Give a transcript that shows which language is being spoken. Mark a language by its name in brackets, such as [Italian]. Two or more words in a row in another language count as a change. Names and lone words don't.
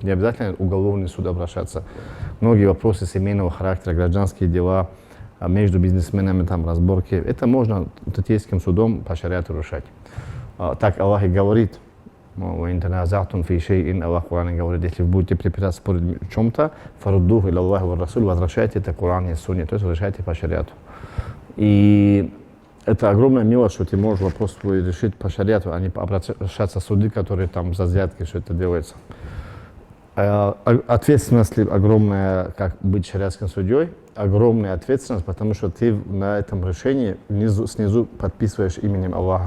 [Russian] Не обязательно уголовный суд обращаться. Многие вопросы семейного характера, гражданские дела, между бизнесменами там разборки. Это можно третейским судом по шариату решать. Так Аллах и говорит. Аллах в Коране говорит, если вы будете препираться спорить в чем-то, [Arabic] فردوه إلى الله والرسول, [Russian] возвращайте это Коран и Сунне, то есть решайте по шариату. И это огромная милость, что ты можешь вопрос свой решить по шариату, а не обращаться в суды, которые там за взятки все это делается. Ответственность огромная, как быть шариатским судьей, огромная ответственность, потому что ты на этом решении снизу подписываешь именем Аллаха.